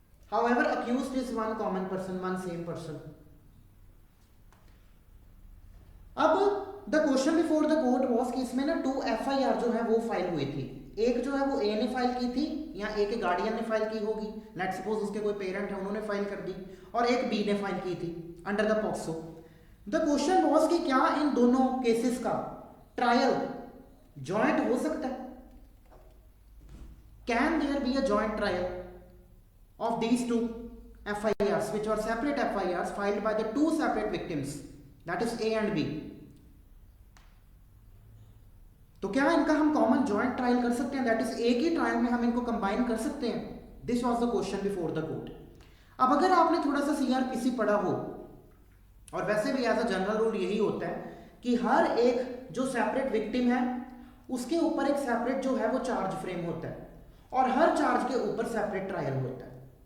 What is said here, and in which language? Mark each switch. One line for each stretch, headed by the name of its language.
English: However, accused is one common person, one same person.
Hindi: अब
English: the question before the court was
Hindi: कि इसमें ना 2 FIR जो है वो फाइल हुई थी. एक जो है वो A ने फाइल की थी या A के गार्डियन ने फाइल की होगी, लेट्स सपोज उसके कोई पेरेंट है उन्होंने फाइल कर दी, और एक B ने फाइल की थी under the POCSO.
English: the question was
Hindi: कि क्या इन दोनों केसेस का ट्रायल जॉइंट हो सकता है.
English: Can there be a joint trial of these two FIRs which are separate FIRs filed by the two separate victims, that is A and B.
Hindi: तो क्या इनका हम कॉमन जॉइंट ट्रायल कर सकते हैं, दैट इज एक ही ट्रायल में हम इनको कंबाइन कर सकते हैं.
English: This was the question before the court.
Hindi: अब अगर आपने थोड़ा सा CRPC पढ़ा हो, और वैसे भी एज अ जनरल रूल यही होता है कि हर एक जो सेपरेट विक्टिम है उसके ऊपर एक सेपरेट जो है वो चार्ज फ्रेम होता है और हर चार्ज के ऊपर सेपरेट ट्रायल होता है.